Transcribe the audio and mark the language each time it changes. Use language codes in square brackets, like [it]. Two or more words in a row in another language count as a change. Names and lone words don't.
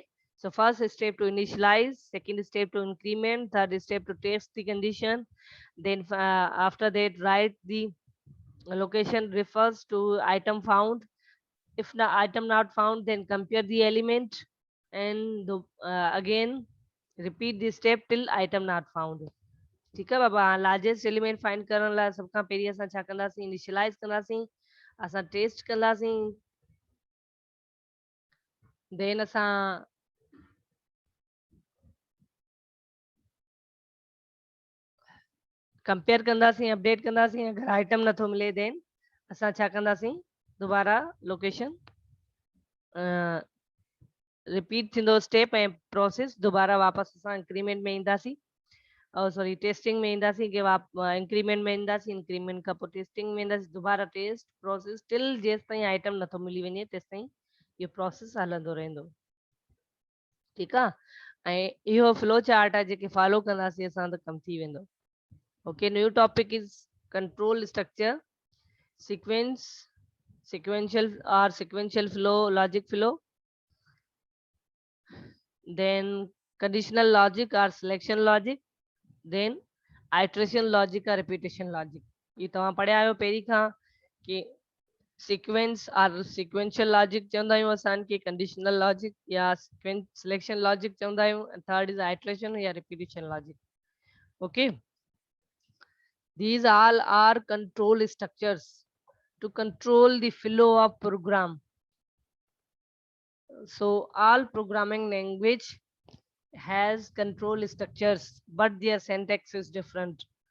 [en] So first step to initialize, second step to increment, third step to test the condition. Then after that write the location refers to item found. If the item not found, then compare the element and again repeat the step till item not found. [hi] ठीक है बाबा. [en] largest element find [sd] करण लाइ सब खां पहिरीं असां छा कंदासीं, इनिशियलाइज़ कंदासीं, असां टेस्ट कंदासीं, देन असां कंपेयर कंदासीं, अपडेट कंदासीं. अगरि आइटम नथो मिले देन असां छा कंदासीं, दोबारा लोकेशन रिपीट थींदो स्टेप ऐं प्रोसेस. दोबारा वापसि असां इंक्रीमेंट में ईंदासीं, सॉरी टेस्टिंग में ईंदासीं कि इंक्रीमेंट में ईंदासीं, इंक्रीमेंट खां पोइ टेस्टिंग में ईंदासीं, दोबारा [en] test process till [sd] जेसि ताईं आइटम नथो मिली वञे तेसि ताईं इहो प्रोसेस हलंदो रहंदो. ठीकु आहे. ऐं इहो [en] flow chart [sd] आहे जेके फॉलो कंदासीं असां त कमु थी वेंदो. [en] Okay, new topic is control structure, sequence, sequential flow, logic flow, then conditional logic or selection logic, then iteration logic or repetition logic. [sd] ये तव्हां पढ़िया आहियो पहिरीं खां कि सीक्वेंस और [en] sequential logic [sd] चवंदा आहियूं असां खे, [en] conditional logic [sd] या [en] selection logic [sd] चवंदा आहियूं, [en] third is iteration या repetition logic. ओके, these all are control structures to control the flow of program. So all programming language has control structures, but their syntax is different.